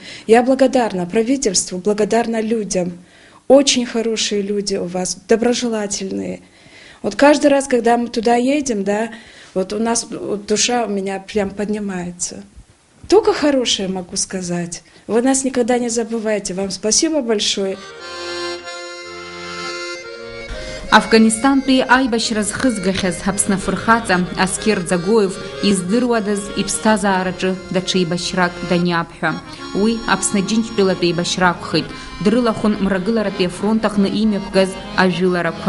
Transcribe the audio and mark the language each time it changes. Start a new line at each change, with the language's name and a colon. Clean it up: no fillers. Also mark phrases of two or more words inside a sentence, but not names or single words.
Russian: Я благодарна правительству, благодарна людям. Очень хорошие люди у вас, доброжелательные. Вот каждый раз, когда мы туда едем, да, вот у нас вот душа у меня прям поднимается. Только хорошее могу сказать. Вы нас никогда не забывайте. Вам спасибо большое.
Abkhazian: Афганистантәи аибашьра зхызгахьаз Аԥсны афырхаҵа Аскер Ӡагоев издыруадаз иԥсҭазаараҿы даҽа еибашьрак даниаԥҳәа. Уи Аԥсны Џьынџьтәылатәи еибашьра акәхеит. Дрылахәын Мрагыларатәи афронт аҟны имҩаԥгаз ажәыларақәа.